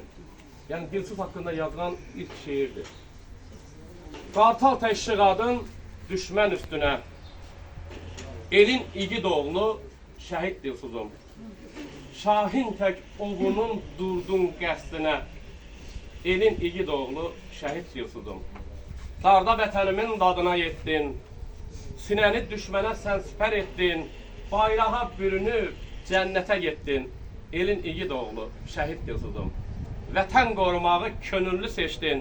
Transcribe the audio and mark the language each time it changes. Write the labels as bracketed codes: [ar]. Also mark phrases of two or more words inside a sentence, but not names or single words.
[tr] Yani dilsiz hakkında yazılan ilk şiirdir. [az] Qartal təşriqadın düşmən üstüne. Elin igid oğlu şehit dilsizim. Şahin tek oğlunun durdun qəsdinə. Elin igid oğlu şehit dilsizim. Darda vətənimin dadına yetdin. Sinəni düşmənə sən sipər etdin. Bayrağa bürünüb cənnətə getdin. Elin igid oğlu şehit dilsizim. Vətən qorumağı könüllü seçdin.